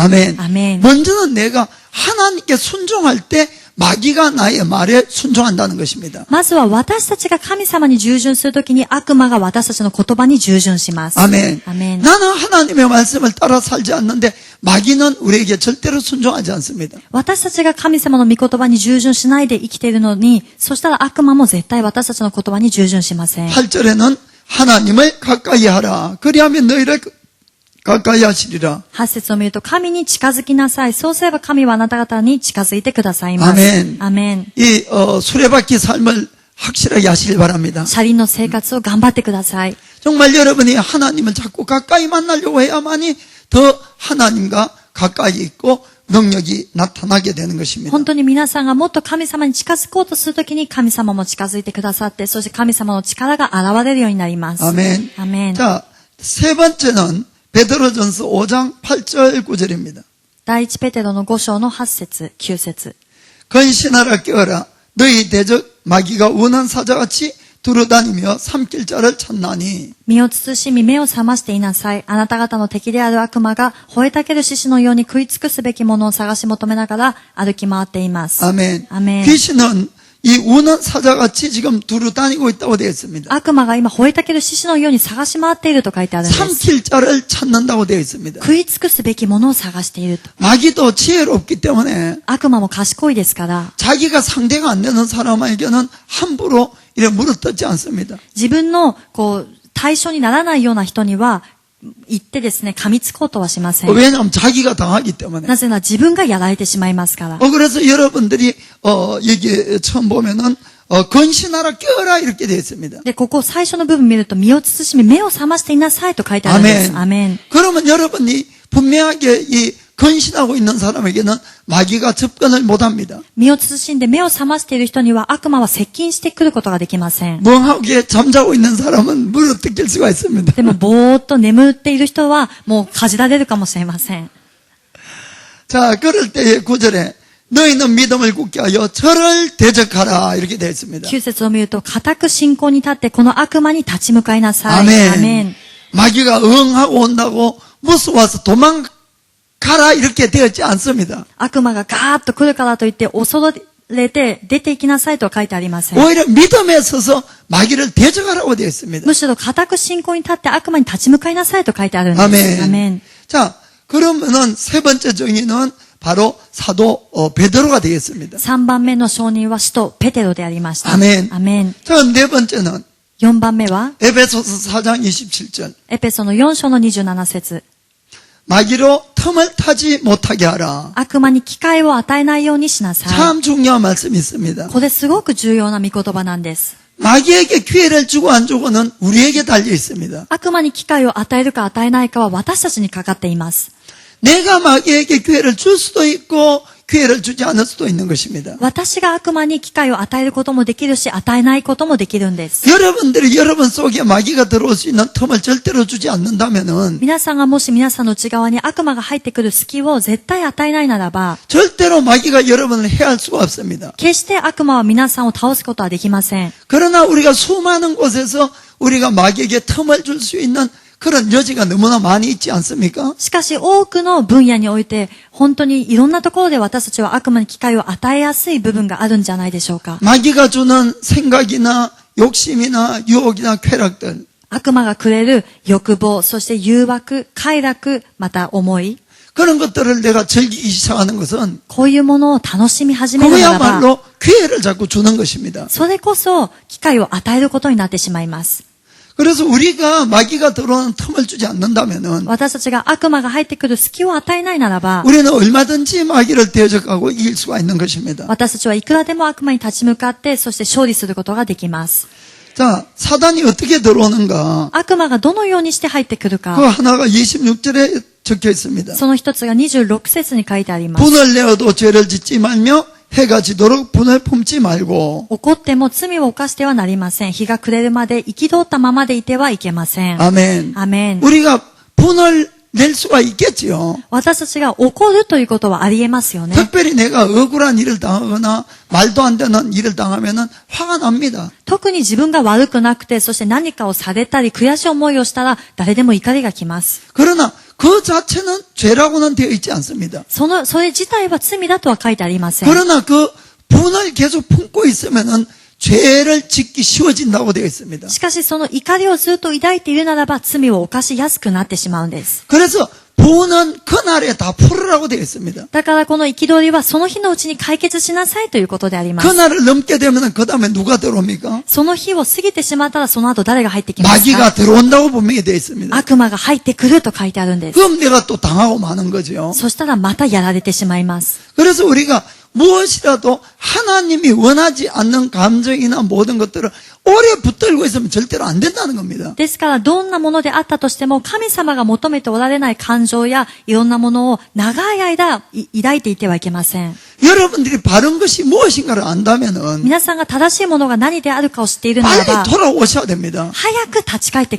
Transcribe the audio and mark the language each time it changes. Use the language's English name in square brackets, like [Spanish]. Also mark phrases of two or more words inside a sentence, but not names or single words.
[Korean] 아멘. [Japanese] アメン。 [Korean] 먼저는 내가 하나님께 순종할 때 마귀가 나의 말에 순종한다는 것입니다. [Japanese] まずは私たちが神様に従順するときに悪魔が私たちの言葉に従順します。 [Korean] 아멘. [Japanese] アメン。 [Korean] 나는 하나님의 말씀을 따라 살지 않는데 마귀는 우리에게 절대로 순종하지 않습니다. [Japanese] 私たちが神様の御言葉に従順しないで生きているのに、そしたら悪魔も絶対私たちの言葉に従順しません。 [Korean] 8절에는 하나님을 가까이 하라. 그리하면 너희를 가까이 하시리라. [Japanese] 8 節を見ると、神に近づきなさい。そうすれば神はあなた方に近づいてくださいます。 [Korean] 아멘. [Japanese] アメン。 [Korean] 이 수레바퀴 삶을 확실하게 하시길 바랍니다. [Japanese] 車輪の生活を頑張ってください。 [Korean] 정말 여러분이 하나님을 자꾸 가까이 만나려고 해야만이 더 하나님과 가까이 있고 능력이 나타나게 되는 것입니다. [Japanese] 本当に皆さんがもっと神様に近づこうとするときに神様も近づいてくださって、そして神様の力が現れるようになります。 [Korean] 아멘. [Japanese] アメン。 [Korean] 자, 세 번째는 베드로전서 5장 8절 9절입니다. [Japanese] 第一ペテロの5章の8節、9節。 [Korean] 근신하라 깨어라. 너희 대적 마귀가 원한 사자같이 두루다니며 삼킬 자를 찾나니. [Japanese] 身を慎み目を覚ましていなさい。あなた方の敵である悪魔が吠えたける獅子のように食い尽くすべきものを探し求めながら歩き回っています。 [Korean] 아멘. 아멘. 귀신은 이 우는 사자같이 지금 두루다니고 있다고 되어 있습니다. [Japanese] 悪魔が今吠えたける獅子のように探し回っていると書いてあるんです。 [Korean] 삼킬 자를 찾는다고 되어 있습니다. [Japanese] 食い尽くすべきものを探していると。 [Korean] 마귀도 지혜롭기 때문에 [Japanese] 悪魔も賢いですから、 [Korean] 자기가 상대가 안 되는 사람에게는 함부로 이렇게 물어뜯지 않습니다. [Japanese] 自分の対象にならないような人には言ってですね、噛みつこうとはしません。 [Korean] 왜냐하면 자기가 당하기 때문에. [Japanese] なぜなら自分がやられてしまいますから。 [Korean] 그래서 여러분들이 여기 처음 보면은 근신하라 깨어라 이렇게 되어 있습니다. [Japanese] で、ここ最初の部分見ると、身を慎み目を覚ましていなさいと書いてあるんです。 [Korean] 아멘. [Japanese] アメン。 [Korean] 그러면 여러분이 분명하게 이 근신하고 있는 사람에게는 마귀가 접근을 못합니다. [Japanese] 身を慎んで目を覚ましている人には悪魔は接近してくることができません。 [Korean] 멍하게 잠자고 있는 사람은 물어뜯길 수가 있습니다. [Japanese] でも、ぼーっと眠っている人はもうかじられるかもしれません。 [Korean] 자, 그럴 때의 9절에 너희는 믿음을 굳게 하여 저를 대적하라 이렇게 되어 있습니다. [Japanese] 9 節を見ると、固く信仰に立ってこの悪魔に立ち向かいなさい。 [Korean] 아멘. [Japanese] アメン。 [Korean] 마귀가 응하고 온다고 무서워서 도망가지 가라 이렇게 되었지 않습니다. [Japanese] 悪魔がガーッと来るからといって恐れて出て行きなさいとは書いてありません。 [Korean] 오히려 믿음에 서서 마귀를 대적하라고 되어 있습니다. [Japanese] むしろ固く信仰に立って悪魔に立ち向かいなさいと書いてあるんです。 [Korean] 아멘. [Japanese] アメン。 [Korean] 자, 그러면은 세 번째 정의는 바로 사도 베드로가 되겠습니다. [Japanese] 3 番目の証人は使徒ペテロでありました。アメンアメン。 [Korean] 자, 네 번째는 [Japanese] 4 番目は [Korean] 에베소서 4장 27절. [Japanese] エペソの4章の27節。 [Korean] 마귀로 틈을 타지 못하게 하라. [Japanese] 悪魔に機会を与えないようにしなさい。 [Korean] 참 중요한 말씀이 있습니다. [Japanese] これすごく重要な御言葉なんです。 [Korean] 마귀에게 기회를 주고 안 주고는 우리에게 달려 있습니다. [Japanese] 悪魔に機会を与えるか与えないかは私たちにかかっています。 [Korean] 내가 마귀에게 기회를 줄 수도 있고 기회를 주지 않을 수도 있는 것입니다. [Japanese] 私が悪魔に機会を与えることもできるし、与えないこともできるんです。 [Korean] 여러분들이 여러분 속에 마귀가 들어올 수 있는 틈을 절대로 주지 않는다면은 [Japanese] 皆さんがもし皆さんの内側に悪魔が入ってくる隙を絶対与えないならば、 [Korean] 절대로 마귀가 여러분을 해할 수가 없습니다. [Japanese] 決して悪魔は皆さんを倒すことはできません。 [Korean] 그러나 우리가 수많은 곳에서 우리가 마귀에게 틈을 줄 수 있는 그런 여지가 너무나 많이 있지 않습니까? [Japanese] しかし多くの分野において、本当にいろんなところで私たちは悪魔に機会を与えやすい部分があるんじゃないでしょうか。 [Korean] 마귀가 주는 생각이나 욕심이나 유혹이나 쾌락들 [Japanese] 悪魔がくれる欲望、そして誘惑、快楽、また思い、 [Korean] 그런 것들을 내가 즐기기 시작하는 것은 [Japanese] こういうものを楽しみ始めるならば、 [Korean] 그야말로 기회를 자꾸 주는 것입니다. [Japanese] それこそ機会を与えることになってしまいます。 [Korean] 그래서 우리가 마귀가 들어오는 틈을 주지 않는다면은 [Japanese] 私たちが悪魔が入ってくる隙を与えないならば、 [Korean] 우리는 얼마든지 마귀를 대적하고 이길 수가 있는 것입니다. [Japanese] 私たちはいくらでも悪魔に立ち向かって、そして勝利することができます。 [Korean] 자, 사단이 어떻게 들어오는가? [Japanese] 悪魔がどのようにして入ってくる [Korean] 그 [Japanese] か、 [Korean] 하나가 26절에 적혀 있습니다. [Japanese] その一つが26節に書いてあります。 [Korean] 분을 내어도 죄를 짓지 말며 해가 지도록 분을 품지 말고. [Japanese] 怒っても罪を犯してはなりません。日が暮れるまで憤ったままでいてはいけません。 [Korean] 아멘. [Japanese] アメン。 [Korean] 우리가 분을 낼 수가 있겠지요. [Japanese] 私たちが怒るということはありえますよね。 [Korean] 특별히 내가 억울한 일을 당하거나 말도 안 되는 일을 당하면은 화가 납니다. [Japanese] 特に自分が悪くなくて、そして何かをされたり悔しい思いをしたら誰でも怒りがきます。 [Korean] 그러나 그 자체는 죄라고는 되어 있지 않습니다. [Japanese] それ自体は罪だとは書いてありません。 [Korean] 그러나 그 분을 계속 품고 있으면은 죄를 짓기 쉬워진다고 되어 있습니다. [Japanese] しかしその怒りをずっと抱いているならば罪を犯しやすくなってしまうんです。 [Korean] 그래서 분은 그날에 다 풀으라고 되어 있습니다. [Japanese] だからこの憤りはその日のうちに解決しなさいということであります。 [Korean] 그날을 넘게 되면은 그 다음에 누가 들어옵니까? [Japanese] その日を過ぎてしまったらその後誰が入ってきます [Korean] 마귀가 [Japanese] か？ [Korean] 들어온다고 분명히 되어 있습니다. [Japanese] 悪魔が入ってくると書いてあるんです。 [Korean] 그럼 내가 또 당하고 마는 거죠. [Japanese] そしたらまたやられてしまいます。 [Korean] 그래서 우리가 무엇이라도 하나님이 원하지 않는 감정이나 모든 것들을 오래 붙들고 있으면 절대로 안 된다는 겁니다. [Japanese] ですからどんなものであったとしても神様が求めておられない感情やいろんなものを長い間抱いていてはいけません。 [Korean] 여러분들이 바른 것이 무엇인가를 안다면은 [Japanese] 皆さんが正しいものが何であるかを知っているなら [Korean] 빨리 [Japanese] ば [Korean] 돌아오셔야 됩니다. [Japanese] 早く立ち返ってく